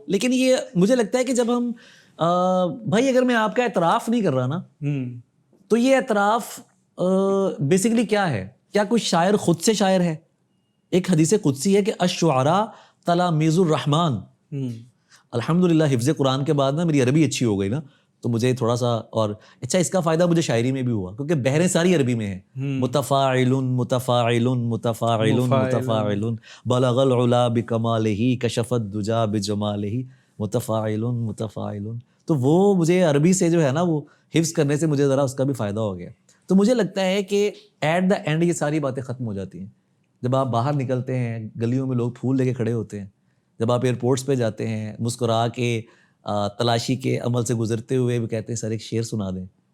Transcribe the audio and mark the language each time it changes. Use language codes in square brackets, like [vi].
[ur] لیکن یہ مجھے لگتا ہے کہ جب ہم بھائی اگر میں آپ کا اعتراف نہیں کر رہا نا, تو یہ اعتراف بیسیکلی کیا ہے, کیا کوئی شاعر خود سے شاعر ہے. ایک حدیث قدسی ہے کہ [ar] الشعراء تلاميذ الرحمن. [ur] الحمدللہ حفظ قرآن کے بعد نا میری عربی اچھی ہو گئی نا, تو مجھے تھوڑا سا اور اچھا اس کا فائدہ مجھے شاعری میں بھی ہوا, کیونکہ بحریں ساری عربی میں ہیں. [ar] متفاعل متفاعل متفاعل متفاعل بلغ العلا بکمالہ کشف الدجا بجمالہ متفاعل متفاعل. [ur] تو وہ مجھے عربی سے جو ہے نا, وہ حفظ کرنے سے مجھے ذرا اس کا بھی فائدہ ہو گیا. تو مجھے لگتا ہے کہ [en] at the end [ur] یہ ساری باتیں ختم ہو جاتی ہیں جب آپ باہر نکلتے ہیں, گلیوں میں لوگ پھول لے کے کھڑے ہوتے ہیں, جب آپ ایئرپورٹس پہ جاتے ہیں, مسکرا کے تلاشی کے عمل سے گزرتے ہوئے بھی کہتے ہیں سر ایک شعر سنا دیں.